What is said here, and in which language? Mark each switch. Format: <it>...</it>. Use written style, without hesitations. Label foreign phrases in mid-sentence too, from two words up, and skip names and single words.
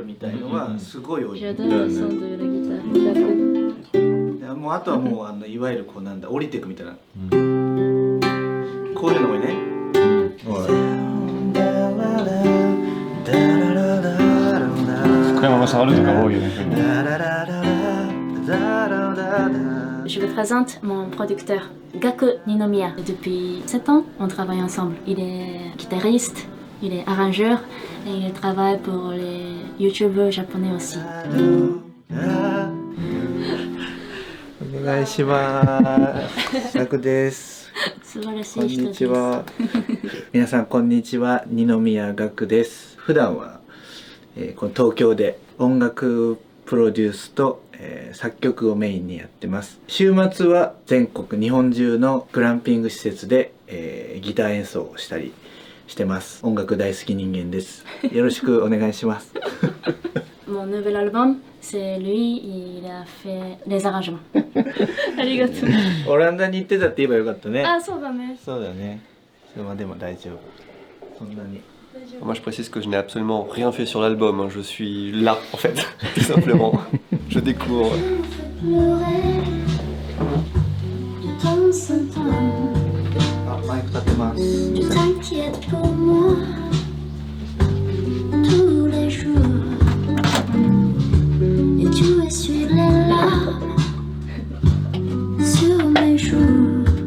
<fr>J'adore le son de la guitare.</fr> <ja>もうあとはもういわゆるこうなんだ降りていくみたいな、こういうのがね、福山が触るとか多いよね。</ja> <fr>Je vous présente mon producteur, Gaku Ninomiya. Depuis 7 ans, on travaille ensemble. Il est guitariste, il est arrangeur et il travaille pour les youtubeurs japonais aussi.</fr> <ja>お願いしますガクです。素晴らしこんい人です。にちは。皆さんこんにちは、二宮岳です。普段は、この東京で音楽プロデュースと、作曲をメインにやってます。週末は全国日本中のグランピング施設で、ギター演奏をしたりしてます。音楽大好き人間です。よろしくお願いします。</ja> <fr>Mon nouvel album, c'est lui, il a fait les arrangements.</fr> <ja>ありがとう。オランダに行ってたって言えばよかったね。あ、そうだね。そうだよね。まあでも大丈夫。そんなに。</ja> <fr>Moi je précise que je n'ai absolument rien fait sur l'album, hein. Je suis là en fait, tout simplement. Je découvre. Tu t'inquiètes pour moi tous les jours et tu essuies les larmes sur mes joues.</fr>